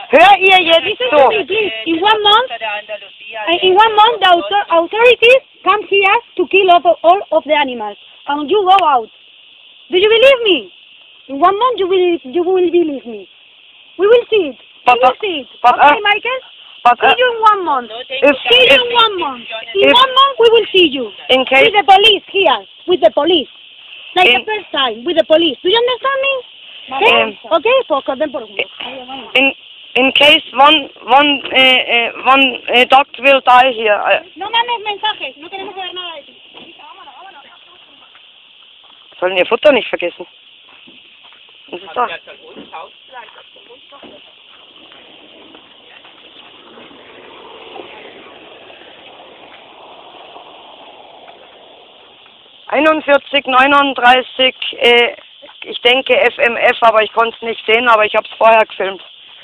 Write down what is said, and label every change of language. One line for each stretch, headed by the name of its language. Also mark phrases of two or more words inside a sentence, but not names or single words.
German: Hör ihr jetzt
English: Listen so? to me, please. In 1 month, the authorities come here to kill all of the animals, and you go out. Do you believe me? In 1 month, you will believe me. We will see it. We will see it. Okay, Michael? See you in 1 month. See you in 1 month. In 1 month, we will see you. In case With the police here. With the police. Like the first time, with the police. Do you understand me? Okay? in case one dog will die here.
Spanish: No mandes mensajes. No queremos saber nada de ti.
German: Sollen ihr Futter nicht vergessen. Das ist doch. ...41, 39, ich denke FMF, aber ich konnte es nicht sehen, aber ich habe es vorher gefilmt.